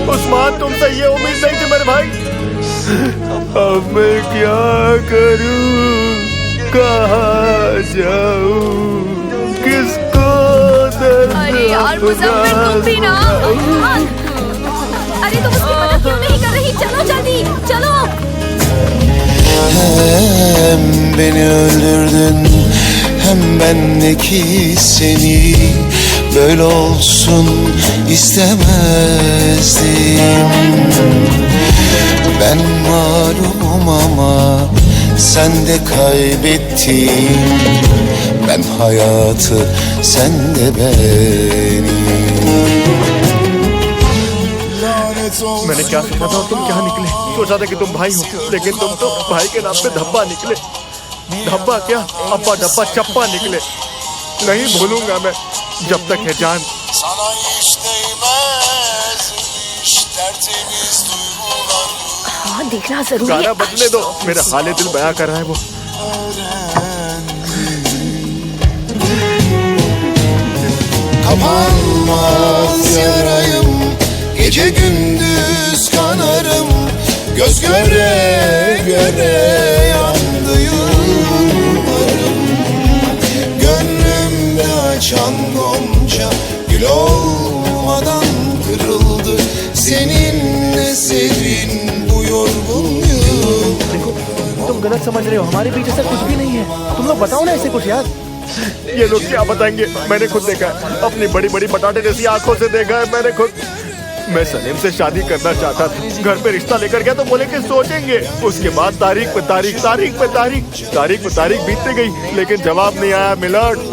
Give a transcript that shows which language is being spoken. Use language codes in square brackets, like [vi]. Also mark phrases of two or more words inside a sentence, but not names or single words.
[hi] उस्मान, तुमसे ये उम्मीद नहीं थी मेरे भाई। अब मैं क्या करूं, कहाँ जाऊं, किसको दर्द? अरे यार मुजफ्फर, तुम भी ना। अरे तुम उसकी मदद क्यों नहीं कर रही? चलो जल्दी, चलो। [tr] Hem beni öldürdün, hem bendeki seni böyle olsun istemezdim. Ben malum ama sen de kaybettin. Ben hayatı, sen de beni. [hi] मैंने क्या सोचा था और तुम क्या निकले? सोचा था कि तुम भाई हो, लेकिन तुम तो भाई के नाम पे धब्बा निकले। धब्बा क्या, अब्बा डब्बा चप्पा निकले। नहीं भूलूंगा मैं जब तक है जान। हाँ, देखना जरूरी है। गाना बदले दो, मेरा हाले दिल बयां कर रहा है वो। [tr] Kapanmaz yarayım, gece gündüz kanarım, göz göre göre yandı yıllarım. Gönlümde açan gonca gül olmadan kırıldı. Seninle serin bu yorgun yıl. [hi] तुम गलत समझ रहे हो, हमारे बीच ऐसा कुछ भी नहीं है। तुम लोग बताओ ना ऐसे कुछ यार। ये लोग क्या बताएंगे, मैंने खुद देखा है, अपनी बड़ी बड़ी बटाटे जैसी आंखों से देखा है मैंने खुद। मैं सलीम से शादी करना चाहता था, घर पे रिश्ता लेकर गया तो बोले कि सोचेंगे। उसके बाद तारीख पे तारीख, तारीख पे तारीख, तारीख पे तारीख बीतती गई, लेकिन जवाब नहीं आया मिलट।